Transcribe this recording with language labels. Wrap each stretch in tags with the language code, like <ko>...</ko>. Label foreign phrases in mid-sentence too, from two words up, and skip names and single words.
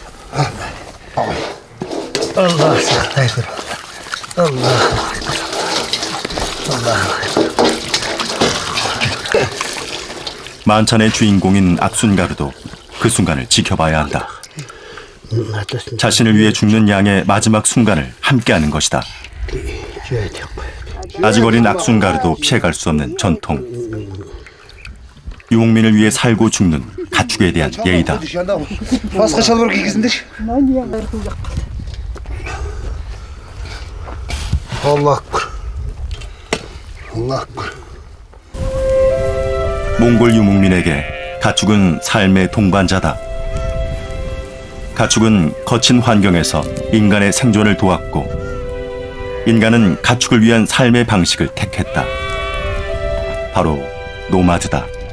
<ko>만찬의 주인공인 악순가르도 그 순간을 지켜봐야 한다. 자신을 위해 죽는 양의 마지막 순간을 함께하는 것이다. 아직 어린 악순가르도 피해갈 수 없는 전통. 유목민을 위해 살고 죽는 가축에 대한 예의다.</ko> <kk>Басқа шалбар кигізіңдерші.</kk> <ar>الله أكبر. الله أكبر.</ar> <ko>몽골 유목민에게 가축은 삶의 동반자다. 가축은 거친 환경에서 인간의 생존을 도왔고, 인간은 가축을 위한 삶의 방식을 택했다. 바로 노마드다.</ko>